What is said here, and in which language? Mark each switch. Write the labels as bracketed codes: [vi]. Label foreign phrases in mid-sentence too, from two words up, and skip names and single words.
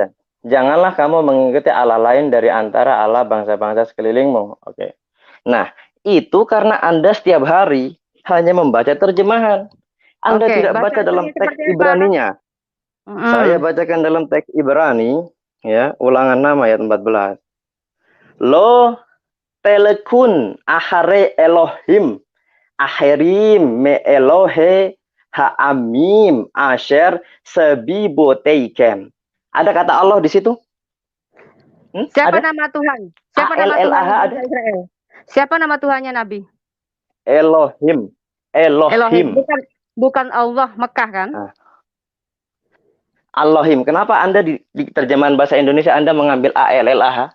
[id] Janganlah kamu mengikuti Allah lain dari antara Allah bangsa-bangsa sekelilingmu. Oke. Nah, itu karena Anda setiap hari hanya membaca terjemahan. Anda tidak baca dalam teks Ibraninya. Saya bacakan dalam teks Ibrani, ya, Ulangan 6 ayat 14. [he] לא תלכון אחרי אלהים אחרים מאלהי העמים אשר סביבותיכם. [id] Ada kata Allah di situ? Siapa ada? nama Tuhan? Siapa nama Tuhan Israel? Siapa nama Tuhannya Nabi? Elohim. Bukan Allah Mekah kan? Nah. Elohim. Kenapa Anda di terjemahan bahasa Indonesia Anda mengambil ALLAH?